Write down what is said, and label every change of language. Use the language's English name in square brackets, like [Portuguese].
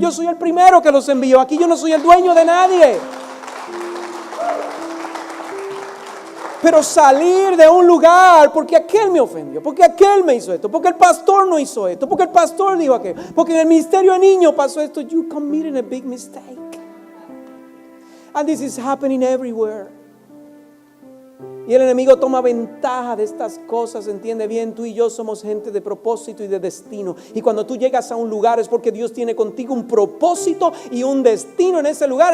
[Spanish] Yo soy el primero que los envió. Aquí yo no soy el dueño de nadie. Pero salir de un lugar porque aquel me ofendió, porque aquel me hizo esto, porque el pastor no hizo esto, porque el pastor dijo aquello, porque en el ministerio de niños pasó esto. [English] You committed a big mistake. And this is happening everywhere. [Spanish] Y el enemigo toma ventaja de estas cosas, entiende bien, tú y yo somos gente de propósito y de destino. Y cuando tú llegas a un lugar es porque Dios tiene contigo un propósito y un destino en ese lugar.